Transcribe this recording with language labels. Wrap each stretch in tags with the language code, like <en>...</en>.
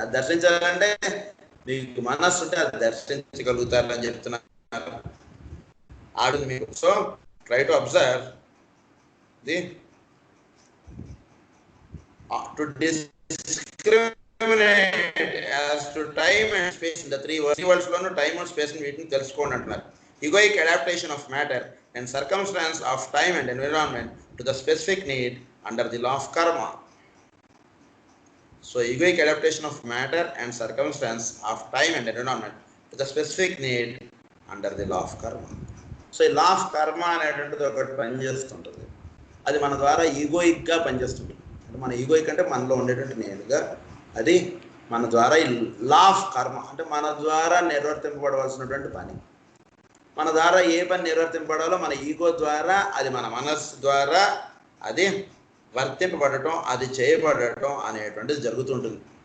<te>దర్శించాలంటే మీకు మనస్సు ఉంటే అది దర్శించగలుగుతారు అని చెప్తున్నారు. ఆడు మీకు.</te> <en>so try to observe the to discriminate as to time and space in the three worlds</en> <te>loan time and space వీటిని తెలుసుకోండి అంటున్నారు.</te> <en>Egoic adaptation of matter and circumstance of time and environment to the specific need under the law of karma. So egoic adaptation of matter and circumstance of time and environment to the specific need under the law of karma.</en> <te>So ఈ law of కర్మ అనేటువంటిది ఒకటి పనిచేస్తుంటుంది. అది మన ద్వారా ఈగోయిక్గా పనిచేస్తుంది. అంటే మన ఈగో కంటే మనలో ఉండేటువంటి నేనుగా, అది మన ద్వారా ఈ లా ఆఫ్ కర్మ, అంటే మన ద్వారా నిర్వర్తింపబడవలసినటువంటి పని. మన ద్వారా ఏ పని నిర్వర్తింపబడాలో మన ఈగో ద్వారా, అది మన మనస్సు ద్వారా అది వర్తింపబడటం, అది చేయబడటం అనేటువంటిది జరుగుతుంటుంది.</te>